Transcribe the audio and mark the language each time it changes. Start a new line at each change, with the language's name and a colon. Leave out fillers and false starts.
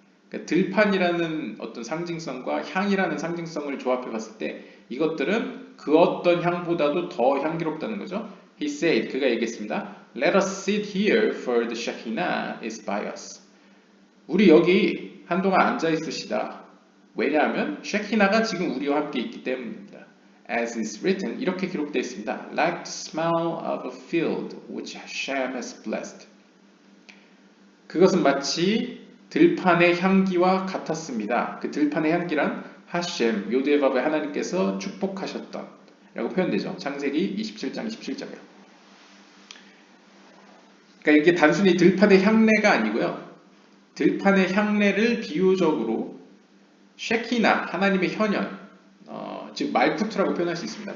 Korean: 그러니까 들판이라는 어떤 상징성과 향이라는 상징성을 조합해 봤을 때 이것들은 그 어떤 향보다도 더 향기롭다는 거죠.
English: He said,
Korean: 그가 얘기했습니다.
English: Let us sit here for the Shekinah is by us.
Korean: 우리 여기 한동안 앉아 있으시다. 왜냐하면 셰키나가 지금 우리와 함께 있기 때문입니다.
English: As is written,
Korean: 이렇게 기록되어 있습니다.
English: Like the smell of a field which Hashem has blessed.
Korean: 그것은 마치 들판의 향기와 같았습니다. 그 들판의 향기란 하셴, 요드바의 하나님께서 축복하셨던 라고 표현되죠. 창세기 27장 27절이요. 그러니까 이게 단순히 들판의 향내가 아니고요. 들판의 향내를 비유적으로 셰키나, 하나님의 현현, 즉 말쿠트라고 표현할 수 있습니다.